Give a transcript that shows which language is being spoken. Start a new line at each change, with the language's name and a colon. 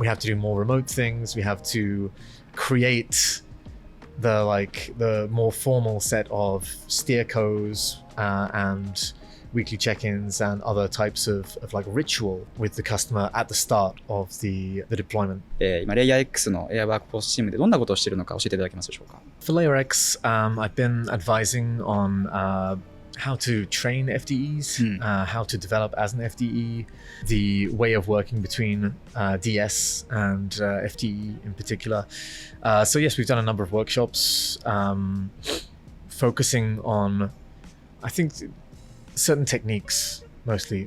English: We have to do more remote things. We have to create the more formal set of steercos and weekly check-ins and other types of like ritual with the customer at the start of the deployment.
Japanese: 今 LayerX の Ai Workforce チームでどんなことをしているのか教えていただけますでしょうか？
English: For LayerX, I've been advising on how to train FDEs, how to develop as an FDE, the way of working between DS and FDE in particular. So yes, we've done a number of workshops focusing on, I think, certain techniques mostly.